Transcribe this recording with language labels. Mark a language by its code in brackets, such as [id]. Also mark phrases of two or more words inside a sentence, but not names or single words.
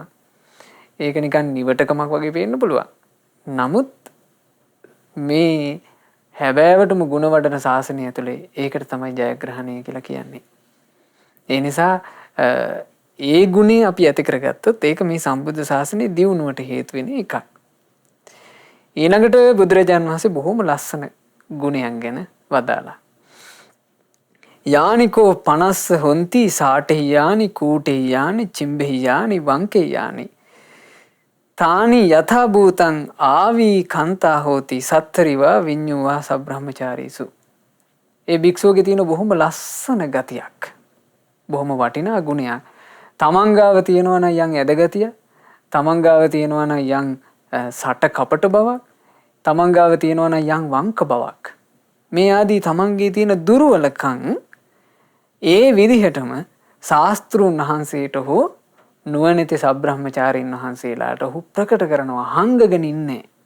[si] ඒක නිකන් නිවටකමක් වගේ පේන්න පුළුවන්. නමුත් මේ හැබෑවටම ගුණ වඩන ශාසනය ඇතුලේ ඒකට තමයි ජයග්‍රහණය කියලා කියන්නේ. ඒ නිසා ඒ ගුණේ අපි ඇති කරගත්තොත් ඒක මේ සම්බුද්ධ ශාසනයේ දියුණුවට හේතු වෙන එකක්. ඊළඟට බුදුරජාන් වහන්සේ බොහොම ලස්සන ගුණයන් ගැන වදාලා. [pi] යානිකෝ 50 හොන්ති සාටෙහි යානි කූටෙහි යානි චිම්බෙහි යානි වංකෙහි යානි තානි යථා භූතං ආවී කන්තා හෝති සත්තරිවා විඤ්ඤුවා සබ්‍රහ්මචාරීසු. [si] ඒ භික්ෂුවගේ තියෙන බොහොම ලස්සන ගතියක්. බොහොම වටිනා ගුණයක්. තමන් ගාව තියෙනවා නම් යම් ඇදගතිය, තමන් ගාව තියෙනවා නම් යම් සට කපට බවක්, තමන් ගාව තියෙනවා නම් යම් වංක බවක්. මේ ආදී තමන්ගේ තියෙන දුර්වලකම් ඒ විදිහටම ශාස්ත්‍රුන් වහන්සේට හෝ නුවණැති සබ්‍රහ්මචාරීන් වහන්සේලාට ඔහු ප්‍රකට කරනවා හංගගෙන ඉන්නේ.